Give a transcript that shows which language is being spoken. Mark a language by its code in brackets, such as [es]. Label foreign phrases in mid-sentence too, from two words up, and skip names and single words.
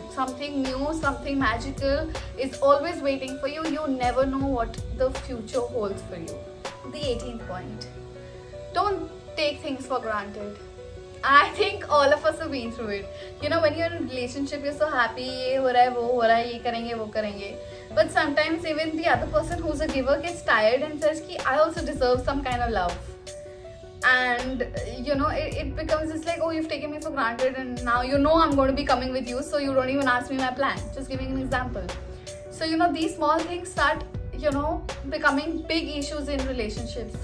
[en] Something new, something magical is always waiting for you. You never know what the future holds for you. The 18th point. Don't take things for granted. I think all of us have been through it. When you're in a relationship, you're so happy, [hi] ये हो रहा है, वो हो रहा है, ये करेंगे, वो करेंगे. [en] But sometimes even the other person who's a giver gets tired and says ki I also deserve some kind of love. And it becomes just like, oh, you've taken me for granted and now I'm going to be coming with you, so you don't even ask me my plan. Just giving an example. So these small things start becoming big issues in relationships.